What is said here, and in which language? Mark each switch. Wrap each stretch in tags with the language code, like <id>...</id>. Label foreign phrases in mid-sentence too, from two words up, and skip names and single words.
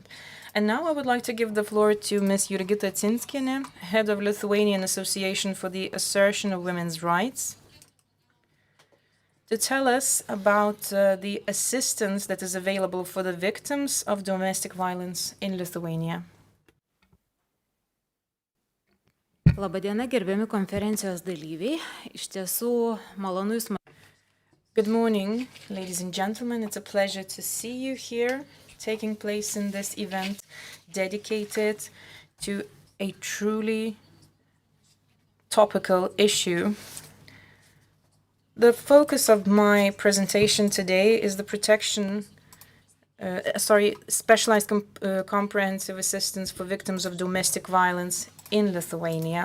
<en>And now I would like to give the floor to Ms. Jurgita Cinskienė, head of Lithuanian Association for the Assertion of Women's Rights, to tell us about the assistance that is available for the victims of domestic violence in Lithuania.</en> <lt>Labadiena, gerbiami konferencijos dalyviai. Iš tiesų, malonu Jūs matyti.</lt> <en>Good morning, ladies and gentlemen. It's a pleasure to see you here, taking place in this event dedicated to a truly topical issue. The focus of my presentation today is the specialized comprehensive assistance for victims of domestic violence in Lithuania.</en>